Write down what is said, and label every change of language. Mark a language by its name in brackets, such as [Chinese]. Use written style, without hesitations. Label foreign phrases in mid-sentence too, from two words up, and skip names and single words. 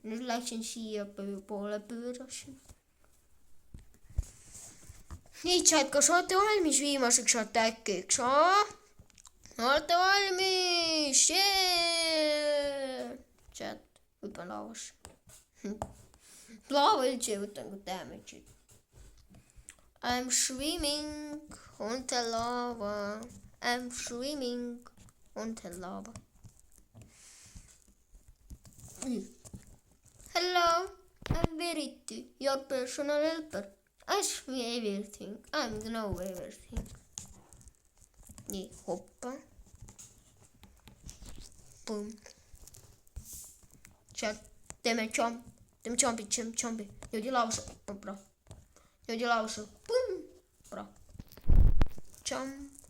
[Estonian] nüüd läksin siia poole, pöörasin. nii, chat, kas olete valmis viimaseks attackiks? olete valmis? chat, hüppan laavasse. laava üldse ei võta nagu damage'it. [English] I'm swimming on the lava. I'm swimming on the lava. Hello, I'm Verity, your personal helper. Ask me everything. I know everything. [Estonian] nii, hoppa. Boom. Chat, teeme jump. Teeme jumpi. Niimoodi lausa. Hoppa. Niimoodi lausa. Boom. Bra. Jump.